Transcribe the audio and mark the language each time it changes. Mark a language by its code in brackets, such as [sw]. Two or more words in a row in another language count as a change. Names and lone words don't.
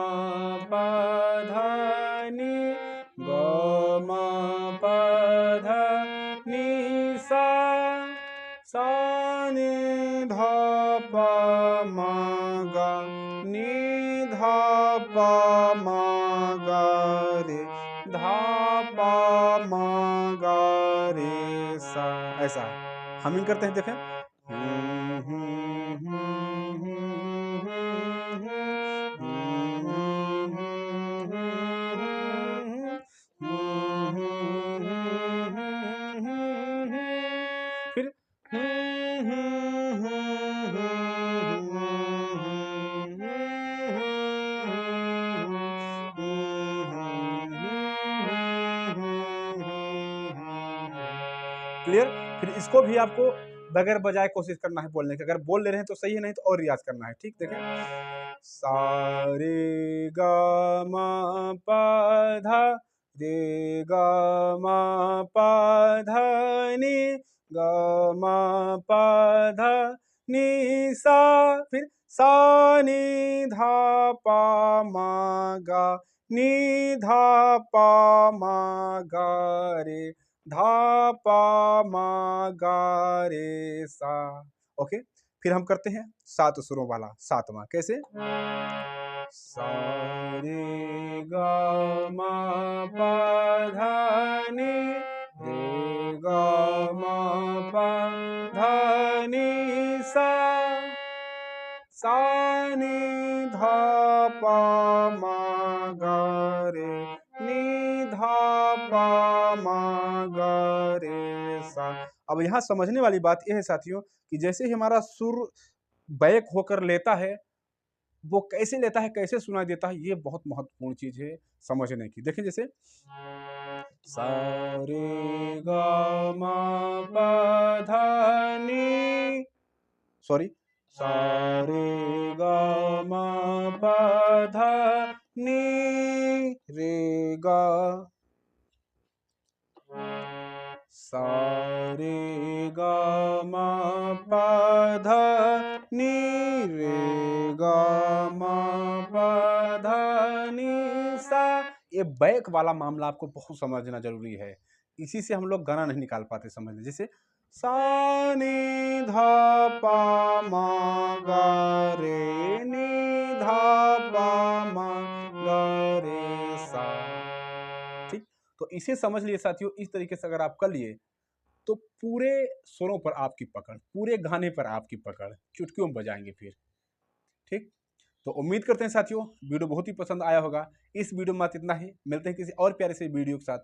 [hi] प ध नि ग म प ध नि सा नि ध प म ग नि ध प म ग रे ध प म ग रे सा, ऐसा हमिंग करते हैं। देखें फिर क्लियर? फिर इसको भी आपको बगैर बजाए कोशिश करना है बोलने की। अगर बोल ले रहे हैं तो सही है, नहीं तो और रियाज करना है। ठीक, देखें सा रे ग म प ध रे ग म प ध नि ग म प ध नि सा, फिर सा नि धा प म ग नि धा प म ग रे धा प म ग रे सा। ओके, फिर हम करते हैं 7 सुरों वाला 7वां। कैसे? सा रे ग म प ध नि रे ग म प ध नि सा, सा नि ध प म ग रे नि ध प म ग रे सा। अब यहाँ समझने वाली बात यह है साथियों कि जैसे ही हमारा सुर बैक होकर लेता है, वो कैसे लेता है, कैसे सुनाई देता है, ये बहुत महत्वपूर्ण चीज है समझने की। देखिए जैसे सा रे ग म प ध नि, सॉरी, सा रे ग म प ध नि रे ग, सा रे ग म प ध नि रे ग म प ध नि सा। ये बैक वाला मामला आपको बहुत समझना जरूरी है, इसी से हम लोग गाना नहीं निकाल पाते समझ लें। जैसे सा नि ध प म ग रे नि ध प म ग रे सा। ठीक, तो इसे समझ लिए साथियों। इस तरीके से अगर आप कर लिए तो पूरे स्वरों पर आपकी पकड़, पूरे गाने पर आपकी पकड़, चुटकियों में बजाएंगे फिर। ठीक, तो उम्मीद करते हैं साथियों वीडियो बहुत ही पसंद आया होगा। इस वीडियो में इतना ही, मिलते हैं किसी और प्यारे से वीडियो के साथ।